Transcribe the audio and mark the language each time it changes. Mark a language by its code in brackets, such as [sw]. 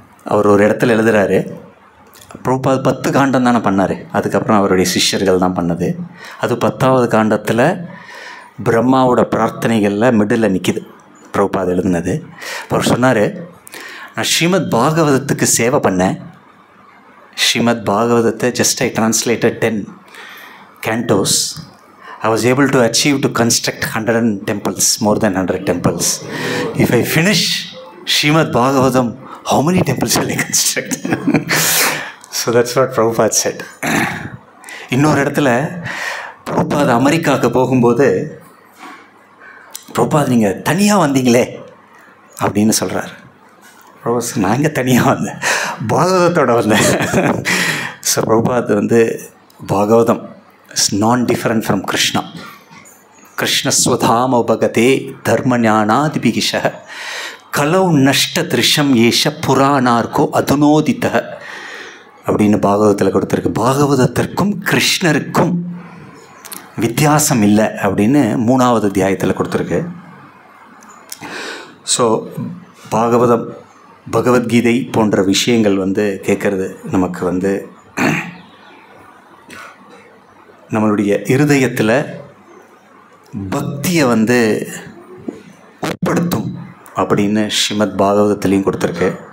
[ta] அவர் ஒரு இடத்துல எழுதுகிறாரு, பிரபுபாத் 10 காண்டம் தானே பண்ணார், அதுக்கப்புறம் அவருடைய சிஷ்யர்கள் தான் பண்ணது. அது 10வது காண்டத்தில் பிரம்மாவோட பிரார்த்தனைகளில் மிடில் நிற்கிது. பிரபுபாத் எழுதுனது. அவர் சொன்னார், நான் ஸ்ரீமத் பாகவதத்துக்கு சேவை பண்ணேன். [en] ஸ்ரீமத் பாகவதத்தை just I translated 10 cantos. I was able to achieve to construct 100 temples, more than 100 temples. If I finish Srimad Bhagavatam, how many temples will I construct? So that's what Prabhupada said. [ta] இன்னொரு இடத்துல பிரபுபாத் அமெரிக்காவுக்கு போகும்போது, பிரபுபாத் நீங்கள் தனியாக வந்தீங்களே அப்படின்னு சொல்கிறார். பிரபுபாத், நான் இங்கே தனியாக வந்தேன், பாகவதத்தோடு வந்தேன். [en] So Prabhupad Bhagavatam is non-different from Krishna. [sa] Krishna svadhama bhagate dharma jnanadibhigisha kalau nashta drisham yesha puranarko adunoditha அப்படின்னு பாகவதத்தில் கொடுத்துருக்கு. [ta] பாகவதத்திற்கும் கிருஷ்ணருக்கும் வித்தியாசம் இல்லை அப்படின்னு 3வது அத்தியாயத்தில் கொடுத்துருக்கு. ஸோ பாகவதம், பகவத்கீதை போன்ற விஷயங்கள் கேட்குறது நமக்கு நம்மளுடைய இருதயத்தில் பக்தியை உட்படுத்தும் அப்படின்னு ஸ்ரீமத் பாகவதத்துலேயும் கொடுத்துருக்கு.